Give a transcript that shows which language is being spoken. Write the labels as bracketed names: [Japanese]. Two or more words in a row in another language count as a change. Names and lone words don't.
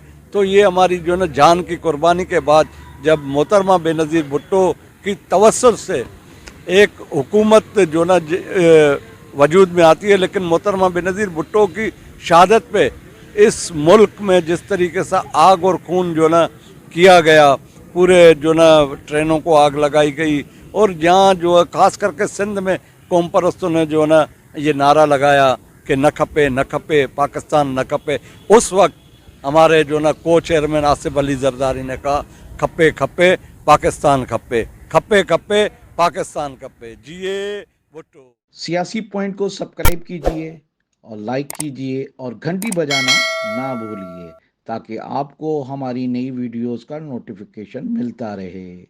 [Urdu] تو یہ ہماری جو نا جان کی قربانی کے بعد جب محترمہ بینظیر بھٹو کی توسل سے ایک حکومت جو نا وجود میں آتی ہے، لیکن محترمہ بینظیر بھٹو کی شہادت پہ اس ملک میں جس طریقے سے آگ اور خون جو نا کیا گیا، پورے جو نا ٹرینوں کو آگ لگائی گئی، اور جہاں جو ہے خاص کر کے سندھ میں قوم پرستوں نے جو نا یہ نعرہ لگایا کہ [Sindhi] न खपे न खपे पाकिस्तान न खपे। [Urdu] اس وقت ہمارے جو نا کو چیئرمین آصف علی زرداری نے کہا [Sindhi] खपे खपे पाकिस्तान खपे, खपे खपे पाकिस्तान खपे। [Urdu] जिए भुट्टो। سیاسی پوائنٹ کو سبسکرائب کیجیے اور لائک کیجیے اور گھنٹی بجانا نہ بھولیے تاکہ آپ کو ہماری نئی ویڈیوز کا نوٹیفکیشن ملتا رہے.